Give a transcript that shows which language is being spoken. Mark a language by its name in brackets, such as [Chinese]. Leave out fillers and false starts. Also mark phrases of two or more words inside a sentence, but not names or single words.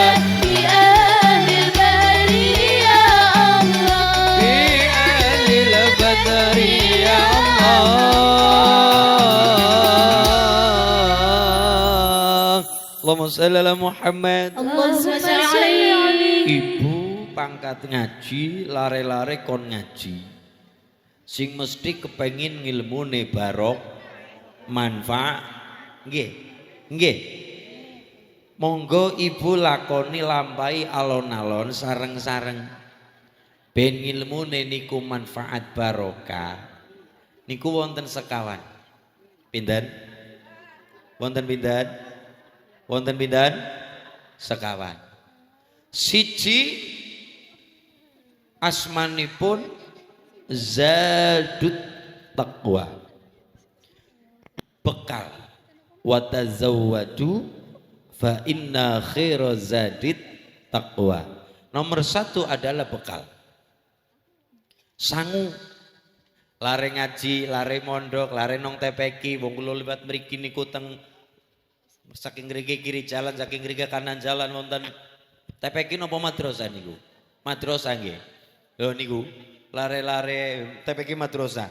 [Arabic] في أهل البرية الله في أهل البدر يا الله اللهم صل على محمد. اللهم صل عليه [Javanese] Ibu pangkat ngaji, lare-lare kon ngaji. Sing mesti kepengin ngilmune barok, manfaat. Nggih. Nggih. Monggo ibu lakoni lampahi alon-alon sareng-sareng. Ben ngilmune niku manfaat barokah. Niku wonten sekawan. Pinten? Wonten pinten? Wonten pinten? Sekawan. Siji asmanipun Zadut Taqwa. Bekal. [Arabic] وتزودوا فإن خير الزاد التقوى. [Indonesian] Nomor satu adalah bekal. [Javanese] Sangu. Lare ngaji, lare mondok, lare nong TPQ, wong kula liwat mriki niku teng saking mriki [Indonesian] kiri jalan, [Javanese] saking mriki [Indonesian] kanan jalan [Javanese] wonten TPQ napa madrasah niku? Madrasah nggih. Lho niku, lare-lare TPQ madrasah.